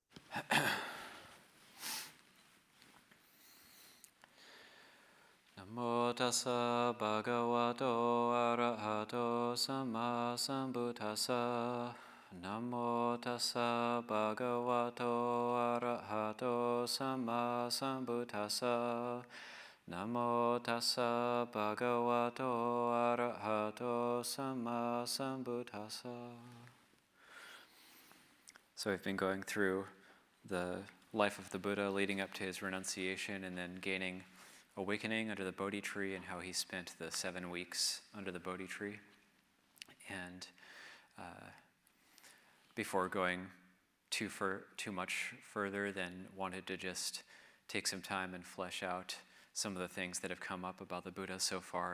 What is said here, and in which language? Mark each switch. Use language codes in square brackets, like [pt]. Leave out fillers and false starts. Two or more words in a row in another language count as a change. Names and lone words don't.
[pi] Namo tassa bhagavato arahato samma sambuddhassa. Namo tassa bhagavato arahato samma sambuddhassa. Namo tassa bhagavato arahato samma sambuddhassa. [en] So we've been going through the life of the Buddha leading up to his renunciation and then gaining awakening under the Bodhi tree and how he spent the 7 weeks under the Bodhi tree. And before going too much further, then wanted to just take some time and flesh out some of the things that have come up about the Buddha so far.